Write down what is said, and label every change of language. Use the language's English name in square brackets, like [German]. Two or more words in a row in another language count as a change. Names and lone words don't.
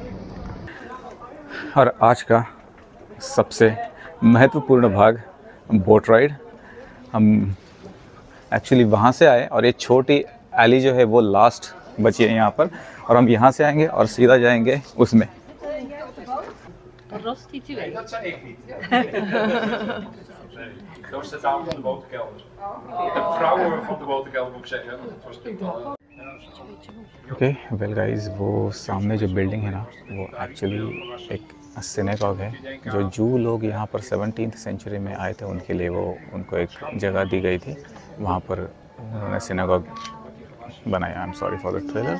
[Hindi] और आज का सबसे महत्वपूर्ण भाग [English] boat ride. [Hindi] हम एक्चुअली वहाँ से आए और ये छोटी एली जो है वो लास्ट बची है यहाँ पर, और हम यहाँ से आएंगे और सीधा जाएंगे उसमें। [Dutch] Prostituee. Dat zei ik niet. Dat was de dame van de boterkelder. De vrouwen van de boterkelder moet ik zeggen. Dat was natuurlijk [English] okay well guys, [Hindi] वो सामने जो बिल्डिंग है ना वो एक्चुअली एक सिनेगॉग है। जो जू लोग यहाँ पर 17th सेंचुरी में आए थे उनके लिए वो उनको एक जगह दी गई थी, वहाँ पर उन्होंने सिनेगॉग बनाया। [English] I am sorry for the trailer.